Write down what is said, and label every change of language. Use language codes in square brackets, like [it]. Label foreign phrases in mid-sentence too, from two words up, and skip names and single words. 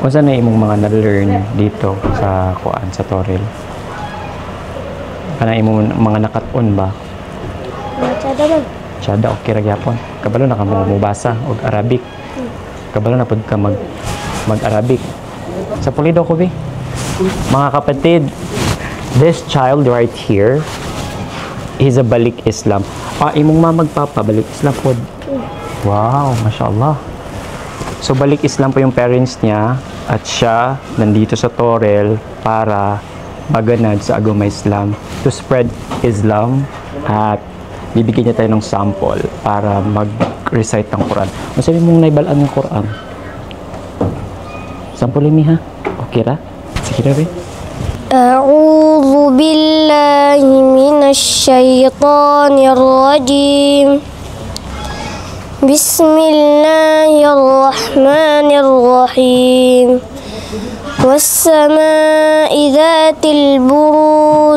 [ceb] Unsa na imong mga na-learn dito sa kuan sa Toril? Kana imong mga nakat-on ba? Matsada man. Tsada okay ra gyapon. Kabalo na ka mo mubasa og Arabic. Kabalo na pud ka mag-Arabic. Sa Pulido ko bi. Mga kapatid, [en] this child right here he's a [tl] balik Islam. [ceb] Imong mamagpapa, [tl] balik Islam po. [ceb] Wow, mashallah. [tl] So, balik Islam po yung parents niya at siya nandito sa Torel para maganad sa agama Islam [en] to spread Islam [tl] at bibigyan niya tayo ng sample para mag-recite ng Quran. Masabi mong naibalaan ng Quran. [ceb] Sample mi ha? Okay ra? Sige ra, [ar] أعوذ بالله من الشيطان الرجيم بسم الله الرحمن الرحيم والسماء ذات البروج